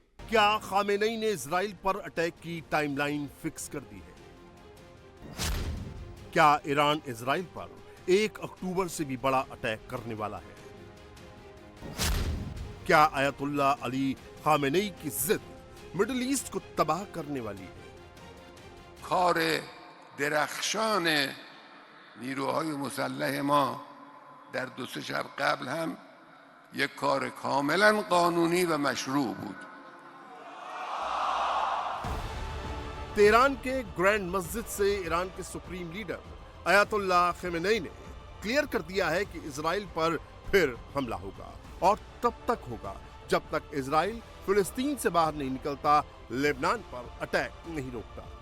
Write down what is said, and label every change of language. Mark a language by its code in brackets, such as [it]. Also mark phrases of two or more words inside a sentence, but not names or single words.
[hi] क्या खामेनेई ने इजराइल पर अटैक की [en] timeline fix [hi] कर दी है? क्या ईरान इजराइल पर 1 अक्टूबर से भी बड़ा अटैक करने वाला है? क्या आयतुल्लाह अली खामेनेई की जिद मिडिल ईस्ट को तबाह करने वाली है? [fa] کار درخشان نیروهای مسلح ما در 2-3 شب قبل هم یک کار کاملا قانونی و مشروع بود. [hi] तेहरान के ग्रैंड मस्जिद से ईरान के [en] supreme leader [hi] आयतुल्लाह खामेनेई ने क्लियर कर दिया है कि इजराइल पर फिर हमला होगा और तब तक होगा जब तक इजराइल फिलिस्तीन से बाहर नहीं निकलता, लेबनान पर अटैक नहीं रोकता।